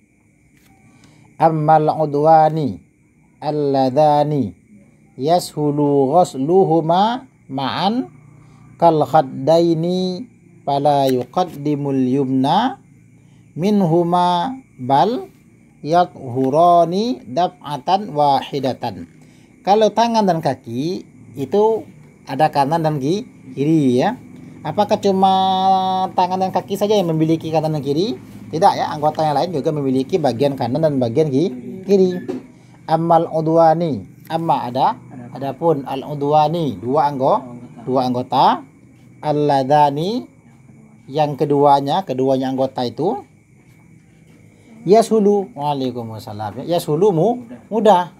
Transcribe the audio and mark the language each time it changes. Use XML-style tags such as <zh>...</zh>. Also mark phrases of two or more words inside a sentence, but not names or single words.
<ar>أما العضوان اللذان يسهل غسلهما معا كالخدين فلا يقدم اليمنى منهما بل يطهران دفعة واحدة.</ar> <id>Kalau tangan dan kaki itu ada kanan dan kiri ya. Apakah cuma tangan dan kaki saja yang memiliki kanan dan kiri? Tidak ya, anggota yang lain juga memiliki bagian kanan dan bagian kiri.</id> <ar>أما العضوان,</ar> <id>adapun al udwani, dua anggota, alladhani, yang keduanya anggota itu, yashulu, waalaikumsalam, yashulu mudah.</id>